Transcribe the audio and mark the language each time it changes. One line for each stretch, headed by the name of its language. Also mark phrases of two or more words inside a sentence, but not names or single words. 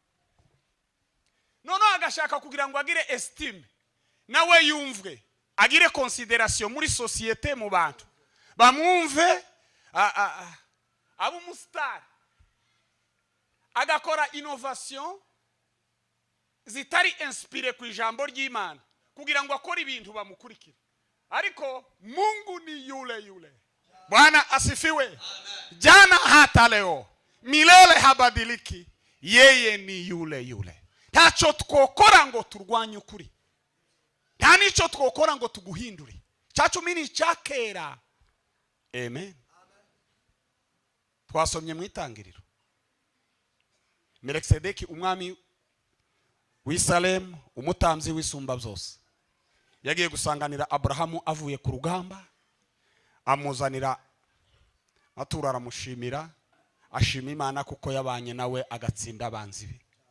Kinyarwanda: noneho agashaka kugira ngo agire estime nawe yumvwe, agire considération muri société, mu bantu bamwumve abo umustar, agakora innovation zitari inspiré ku ijambo ry'Imana kugira ngo akore ibintu bamukurikira.
Swahili: Ariko Mungu ni yule yule. Bwana asifiwe. Jana hata leo, milele habadiliki, yeye ni yule yule.
Rundi: Ntacho twokora ngo turwanye ukuri, nta nico twokora ngo tuguhindure.
Kinyarwanda: Cyacumi ni cyakera. Amen. Twasomye mu Itangiriro, Melikisedeki umwami w'Isalemu, umutamzi w'isumba byose, yagiye gusanganira Abrahamu avuye ku rugamba, amuzanira atura, aramushimira, ashima Imana kuko yabanye nawe agatsinda abanzi be.